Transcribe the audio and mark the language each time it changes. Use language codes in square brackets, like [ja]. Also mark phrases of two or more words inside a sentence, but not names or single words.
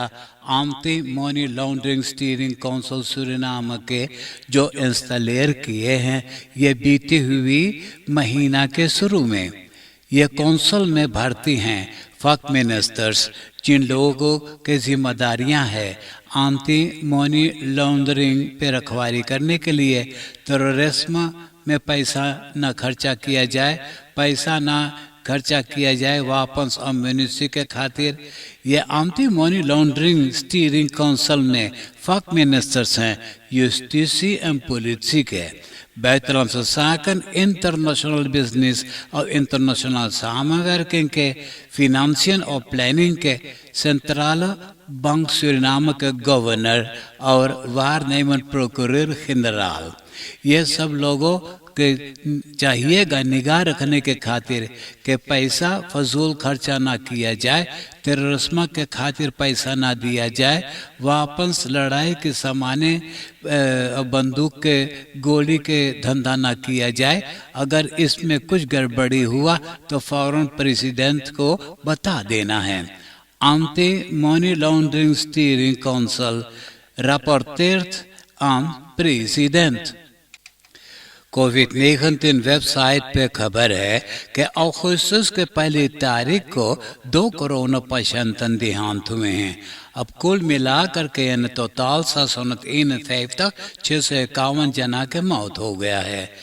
[hns] एंटी मनी लॉन्ड्रिंग स्टीयरिंग काउंसिल सूरीनाम के जो इंस्टॉलर किए हैं, ये बीते हुए महीना के शुरू में ये काउंसिल में भर्ती हैं फक मिनिस्टर्स, जिन लोगों के जिम्मेदारियां हैं एंटी मनी लॉन्ड्रिंग पे रखवाली करने के लिए, टेररिज्म में पैसा न खर्चा किया जाए, पैसा ना खर्चा किया जाए वापस अम्यूनिटी के खातिर। ये एंटी मनी लॉन्ड्रिंग स्टीयरिंग काउंसिल में फक मिनिस्टर्स हैं यूस्टिसी एंड पुलिस के, [nl] buitenlandse zaken, [en] international business [hns] और [nl] international samenwerking [hns] के, financiën और प्लानिंग के, सेंट्रल बैंक सूरीनाम के गवर्नर और [nl] waarnemend procureur-generaal. [hns] ये सब लोगों के चाहिएगा निगाह रखने के खातिर कि पैसा फजूल खर्चा ना किया जाए, टेररिज्म के खातिर पैसा ना दिया जाए, वापस लड़ाई के सामाने बंदूक के गोली के धंधा ना किया जाए। अगर इसमें कुछ गड़बड़ी हुआ तो फौरन प्रेसिडेंट को बता देना है। [nl] एंटी मनी लॉन्ड्रिंग स्टीयरिंग काउंसिल rapporteert aan president। [hns] कोविड-19 वेबसाइट पे खबर है कि अगस्त के 1 तारीख को 2 कोरोना पेशेंट देहांत हुए हैं। अब कुल मिलाकर के [en] in total [hns] 651 जना के मौत हो गया है।